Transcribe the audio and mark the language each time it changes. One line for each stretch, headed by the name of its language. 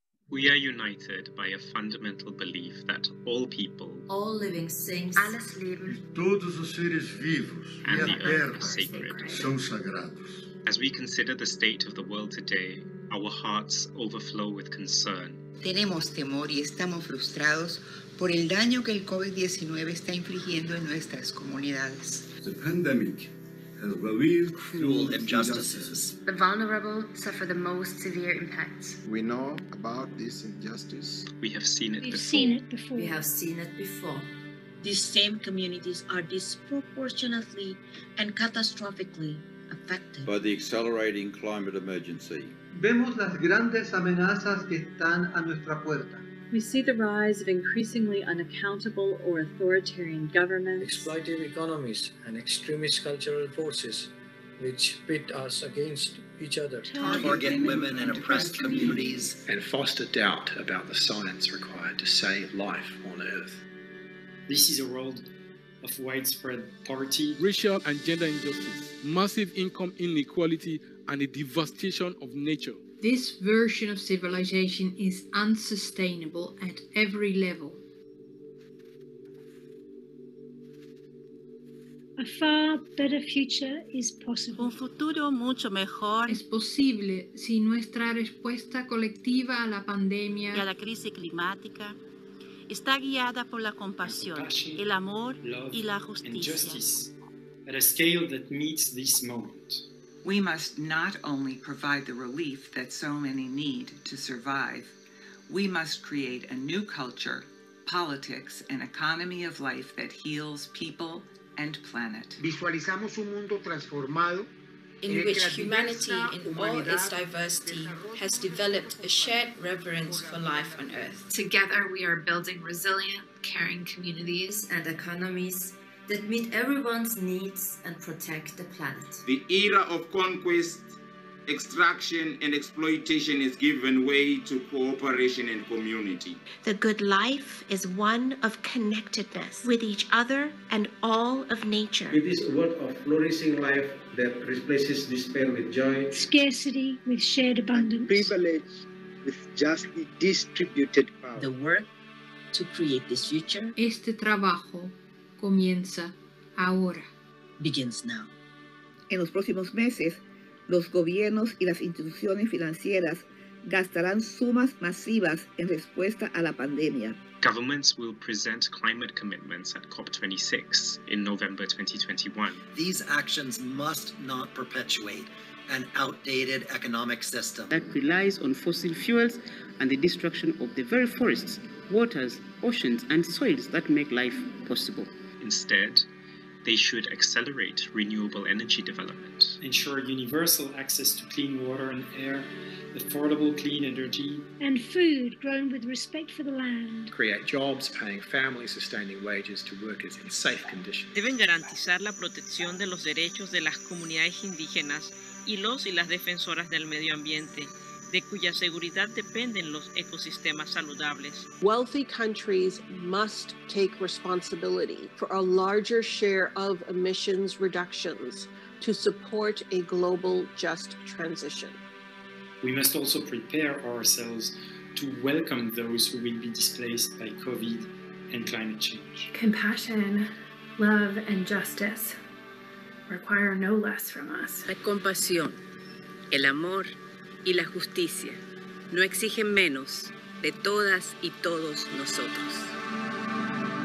English: We are united by a fundamental belief that all people, all living things,
German: alles Leben,
Portuguese: todos os seres vivos
English: and
Portuguese: e
English: the
Portuguese: a
English: earth
Portuguese: terra
English: are sacred.
Portuguese: São sagrados.
English: As we consider the state of the world today, our hearts overflow with concern.
Spanish: Tenemos temor y estamos frustrados por el daño que el COVID-19 está infligiendo en nuestras comunidades.
English: The pandemic has revealed cruel injustices. The vulnerable suffer the most severe impacts. We know about this injustice. We have seen it before. We have seen it before. These same communities are disproportionately and catastrophically affected by the accelerating climate emergency.
Spanish: Vemos las grandes amenazas que están a nuestra puerta.
English: We see the rise of increasingly unaccountable or authoritarian governments, exploitative economies, and extremist cultural forces which pit us against each other, target women and oppressed communities, and foster doubt about the science required to save life on Earth. This is a world of widespread poverty, racial and gender injustice, massive income inequality, and the devastation of nature. This version of civilization is unsustainable at every level. A far better future is possible.
Spanish: Un futuro mucho mejor es posible si nuestra respuesta colectiva a la pandemia y a la crisis climática está guiada por la compasión, el amor y la justicia.
English: At a scale that meets this moment. We must not only provide the relief that so many need to survive, we must create a new culture, politics, and economy of life that heals people and planet.
Spanish: Visualizamos un mundo transformado
English: in which humanity in all its diversity has developed a shared reverence for life on Earth. Together we are building resilient, caring communities and economies that meet everyone's needs and protect the planet. The era of conquest, extraction, and exploitation is giving way to cooperation and community. The good life is one of connectedness with each other and all of nature. It is a world of flourishing life that replaces despair with joy, scarcity with shared abundance, privilege with justly distributed power. The work to create this future.
Spanish: Este trabajo comienza ahora.
English: Begins now.
Spanish: En los próximos meses, los gobiernos y las instituciones financieras gastarán sumas masivas en respuesta a la pandemia.
English: Governments will present climate commitments at COP26 in November 2021. These actions must not perpetuate an outdated economic system that relies on fossil fuels and the destruction of the very forests, waters, oceans, and soils that make life possible. Instead, they should accelerate renewable energy development. Ensure universal access to clean water and air, affordable clean energy, and food grown with respect for the land. Create jobs, paying family-sustaining wages to workers in safe conditions.
Spanish: Deben garantizar la protección de los derechos de las comunidades indígenas y los y las defensoras del medio ambiente, de cuya seguridad dependen los ecosistemas saludables.
English: Wealthy countries must take responsibility for a larger share of emissions reductions to support a global just transition. We must also prepare ourselves to welcome those who will be displaced by COVID and climate change. Compassion, love, and justice require no less from us.
Spanish: La compasión, el amor y la justicia no exigen menos de todas y todos nosotros.